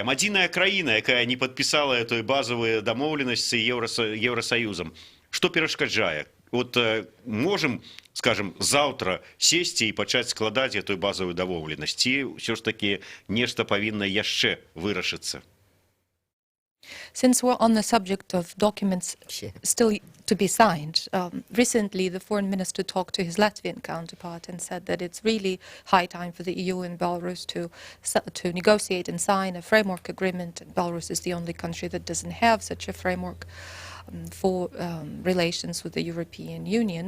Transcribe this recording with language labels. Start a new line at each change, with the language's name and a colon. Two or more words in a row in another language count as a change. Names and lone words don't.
Belarusian: Адзіная краіна, якая не падпісала той базавыя дамоўленасці Еўрасаюзам. Што перашкаджае? Вот можам, скажем, заўтра сесці і пачаць складаць той базавую дамоўленасць, ці ўсё ж такі нешта павінна яшчэ вырашыцца?
English: Since we're on the subject of documents still to be signed, recently the foreign minister talked to his Latvian counterpart and said that it's really high time for the EU and Belarus to negotiate and sign a framework agreement. And Belarus is the only country that doesn't have such a framework for relations with the European Union.